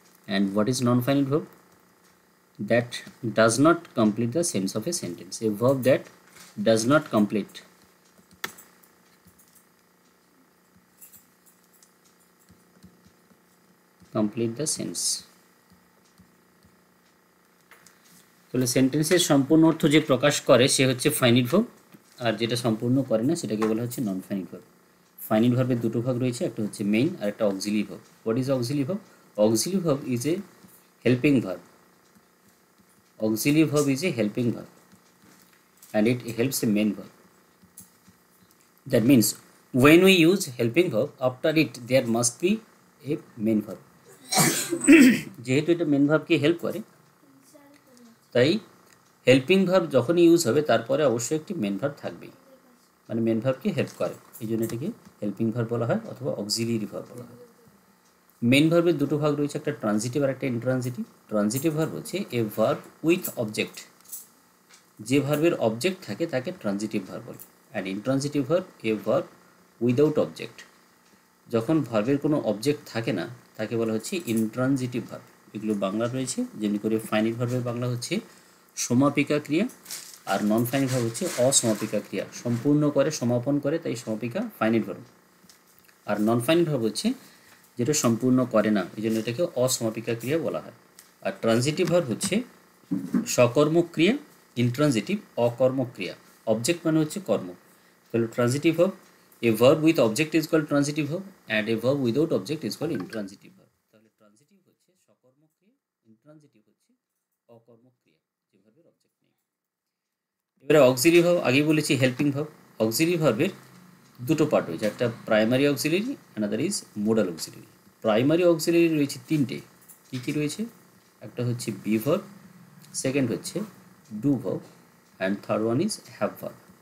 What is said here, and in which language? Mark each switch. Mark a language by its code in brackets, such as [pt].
[en] And what is non-finite verb? That does not complete the sense of a sentence. A verb that does not complete the sense. [bn] তাহলে সেন্টেন্সের সম্পূর্ণ অর্থ যে প্রকাশ করে সে হচ্ছে finite verb, আর যেটা সম্পূর্ণ করে না সেটাকে বলা হচ্ছে নন ফাইনাইট ভার্ব। ফাইনাইট ভার্বের দুটো ভাগ রয়েছে, একটা হচ্ছে মেইন আর একটা auxiliary verb. [en] What is auxiliary verb? Auxiliary verb is a helping verb. Auxiliary verb is a helping verb and it helps the main verb. That means when we use helping verb, after it there must be a main verb. [bn] যেহেতু এটা main ভার্বকে help করে, তাই helping verb যখনই use হবে তারপরে অবশ্যই একটি main verb থাকবেই, মানে মেন ভার্বকে হেল্প করে, এই জন্য এটাকে হেল্পিং ভার্ব বলা হয় অথবা অক্সিলিয়ারি ভার্ব বলা হয়। মেন ভার্বের দুটো ভাগ রয়েছে, একটা ট্রানজিটিভ আর একটা ইনট্রানজিটিভ। ট্রানজিটিভ ভার্ব হচ্ছে [en] a verb with object, [bn] যে ভার্বের অবজেক্ট থাকে তাকে ট্রানজিটিভ ভার্ব বলে। And intransitive verb [en] a verb without object, [bn] যখন ভার্বের কোনো অবজেক্ট থাকে না তাকে বলা হচ্ছে ইনট্রানজিটিভ ভার্ব। এগুলো বাংলা রয়েছে, যেমনি করে ফাইনিট ভার্বের বাংলা হচ্ছে সমাপিকা ক্রিয়া, আর নন ফাইনিট ভার্ব হচ্ছে অসমাপিকা ক্রিয়া, সম্পূর্ণ করে সমাপন করে, তাই সমাপিকা ফাইনিট ভার্ব। আর নন ফাইনিট ভার্ব হচ্ছে যেটা সম্পূর্ণ করে না, এই জন্য এটাকে অসমাপিকা ক্রিয়া বলা হয়। আর ট্রানজিটিভ ভার্ব হচ্ছে সকর্মক ক্রিয়া, ইনট্রানজিটিভ অকর্মক ক্রিয়া। অবজেক্ট মানে হচ্ছে কর্ম, তাহলে transitive verb [en] a verb with object is called transitive verb and a verb without object is called intransitive verb. [bn] তাহলে ট্রানজিটিভ হচ্ছে সকর্মক ক্রিয়া, ইনট্রানজিটিভ হচ্ছে অকর্মক ক্রিয়া, যে ভার্বের অবজেক্ট নেই। এবারে অক্সিলিয়ারি ভার্ব, আগেই বলেছি হেল্পিং ভার্ব। অক্সিলিয়ারি ভার্বের দুটো পার্ট রয়েছে, একটা primary auxiliary, [en] Another is modal auxiliary. [bn] Primary auxiliary রয়েছে তিনটে, কী কী রয়েছে? একটা হচ্ছে বি ভার্ব, সেকেন্ড হচ্ছে do verb and [en] Third one is have verb.